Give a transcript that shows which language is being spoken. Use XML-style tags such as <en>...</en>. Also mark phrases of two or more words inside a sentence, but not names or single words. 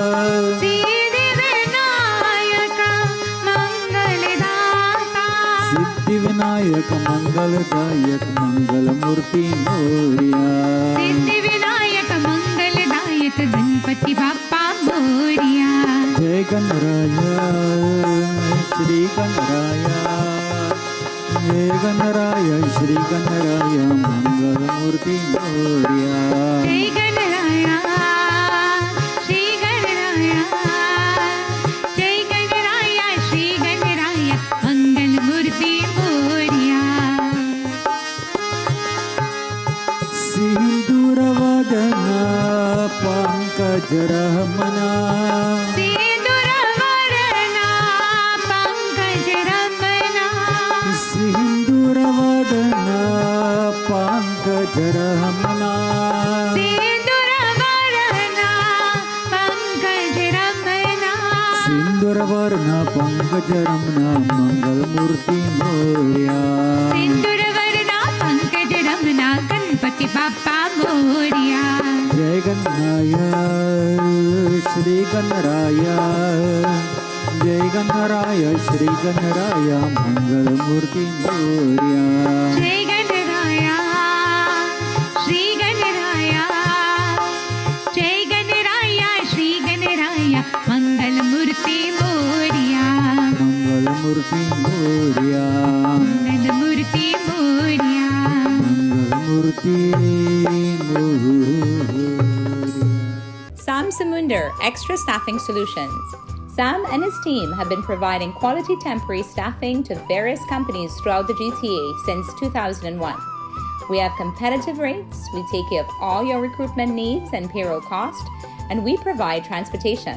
<mr>सिद्धिविनायका मंगलदाता सिद्धिविनायका मंगलदायक मंगलमूर्ती मोरया सिद्धिविनायका मंगलदायक गणपती बाप्पा मोरया जय गणराया श्री गणराया जय गणराया श्री गणराया मंगलमूर्ती मोरया जय गणराया श्री गणराया जय गणराया श्री गणराया मंगलमूर्ती मोरया सिंदूरवदना पंकजरमणा सिंदूरवरणा पंकजरमणा सिंदूरवदना पंकजरमणा सिंदूरवरणा पंकजरमणा सिंदूरवर्णा पंकजरमणा मंगलमूर्ती मोरया सिंदूरवरणा पंकजरमणा गणपती बाप्पा मोरया जय गणराया श्री गणराया जय गणराया श्री गणराया मंगलमूर्ती मोरया जय गणराया श्री गणराया जय गणराया श्री गणराया मंगलमूर्ती मोरया मंगलमूर्ती मोरया मंगलमूर्ती मोरया मंगलमूर्ती मोरया</mr> <en>Sam Samunder, Extra Staffing Solutions. Sam and his team have been providing quality temporary staffing to various companies throughout the GTA since 2001. We have competitive rates, we take care of all your recruitment needs and payroll cost, and we provide transportation.</en>